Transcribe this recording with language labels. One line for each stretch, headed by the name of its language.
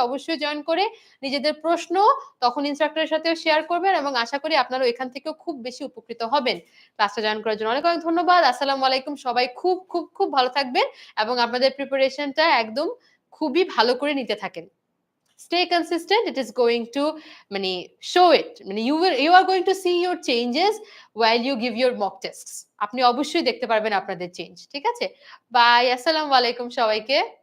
Bangla: অবশ্যই জয়েন করে নিজেদের প্রশ্ন তখন ইন্সট্রাক্টরের সাথেও শেয়ার করবেন এবং আশা করি আপনারাও এখান থেকেও খুব বেশি উপকৃত হবেন। ক্লাসটা জয়েন করার জন্য অনেক, অনেক ধন্যবাদ। আসসালামু আলাইকুম। সবাই খুব, খুব, খুব ভালো থাকবেন এবং আপনাদের প্রিপারেশনটা একদম খুবই ভালো করে নিতে থাকেন।
English: Stay consistent. It is going to মানে show it.
Bangla: মানে
English: you are going to see your changes while you give your mock tests.
Bangla: আপনি অবশ্যই দেখতে পারবেন আপনাদের চেঞ্জ। ঠিক আছে? বাই। আসসালামু আলাইকুম সবাইকে।